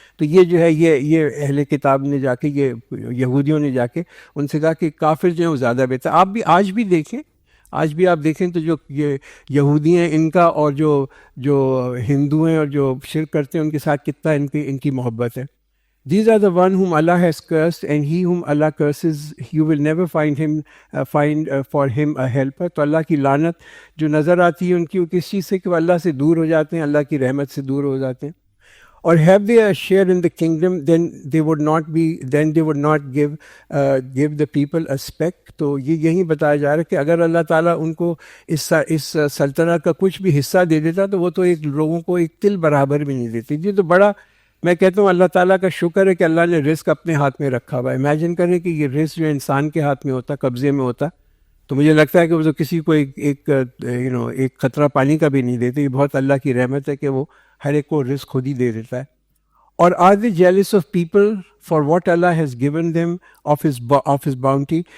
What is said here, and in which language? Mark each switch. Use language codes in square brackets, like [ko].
[ur] تو یہ جو ہے یہ اہل کتاب نے جا کے، یہ یہودیوں نے جا کے ان سے کہا کہ کافر جو ہیں وہ زیادہ بہتر. آپ بھی آج بھی آپ دیکھیں تو جو یہ یہودی ہیں ان کا، اور جو ہندو ہیں اور جو شرک کرتے ہیں ان کے ساتھ کتنا ان کی محبت ہے. [en] These are the one whom Allah has cursed, and he whom Allah curses, you will never find for him a helper. [ur] تو اللہ کی لعنت جو نظر آتی ہے ان کی، وہ کس چیز سے کہ وہ اللہ سے دور ہو جاتے ہیں، اللہ کی رحمت سے دور ہو جاتے ہیں. [en] اور have they a share in the kingdom, then they would not give the people a speck. [ur] تو یہی بتایا جا رہا ہے کہ اگر اللہ تعالیٰ ان کو اس سلطنت کا کچھ بھی حصہ دے دیتا تو وہ تو ایک لوگوں کو ایک تل برابر بھی نہیں دیتی. یہ تو بڑا، میں کہتا ہوں اللہ تعالیٰ کا شکر ہے کہ اللہ نے رزق اپنے ہاتھ میں رکھا ہوا ہے. امیجن کریں کہ یہ رزق جو انسان کے ہاتھ میں ہوتا، قبضے میں ہوتا، تو مجھے لگتا ہے کہ وہ تو کسی کو ایک قطرہ پانی کا بھی نہیں دیتے. یہ بہت اللہ کی رحمت ہے کہ وہ ہر ایک کو رزق خود ہی دے دیتا ہے. [en] اور are they jealous of people for what Allah has given them of his bounty?